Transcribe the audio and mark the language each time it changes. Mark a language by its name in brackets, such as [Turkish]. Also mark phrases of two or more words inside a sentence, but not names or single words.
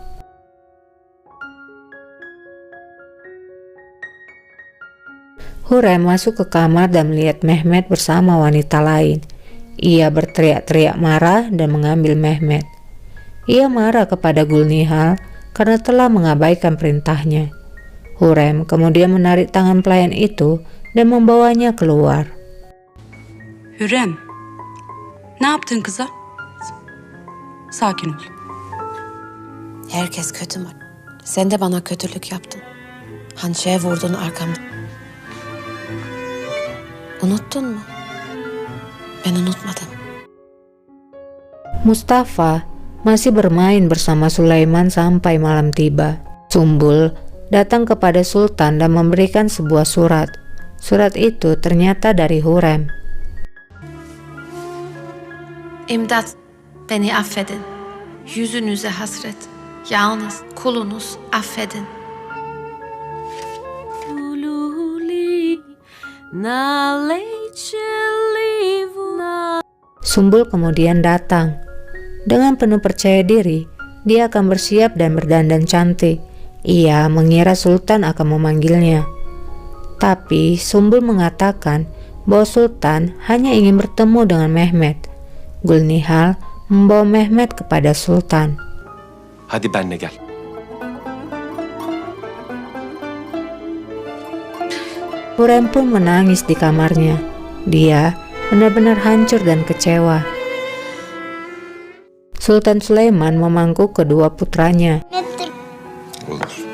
[Indonesian] Hurrem masuk ke kamar dan melihat Mehmet bersama wanita lain. Ia berteriak-teriak marah dan mengambil Mehmet. Ia marah kepada Gulnihal karena telah mengabaikan perintahnya. Hurrem kemudian menarik tangan pelayan itu dan membawanya keluar. [Turkish] Hürrem, ne yaptın kıza? Sakin ol. Herkes kötü mü? Sen de bana kötülük yaptın. Hançeye vurdun arkamda. Unuttun mu? Ben unutmadım. [Indonesian] Mustafa masih bermain bersama Sulaiman sampai malam tiba. Sumbul datang kepada Sultan dan memberikan sebuah surat. Surat itu ternyata dari Hurrem. [Turkish] İmdat, beni affedin. Yüzünüze hasret. Yalnız kulunuz affedin. [Indonesian] Sumbul kemudian datang. Dengan penuh percaya diri, dia akan bersiap dan berdandan cantik. Ia mengira Sultan akan memanggilnya. Tapi Sumbul mengatakan bahwa Sultan hanya ingin bertemu dengan Mehmet. Gulnihal membawa Mehmet kepada Sultan. [Turkish] Hadi benle gel. [Indonesian] Hurrem pun menangis di kamarnya. Dia benar-benar hancur dan kecewa. Sultan Sulaiman memangku kedua putranya. [Turkish] Olur.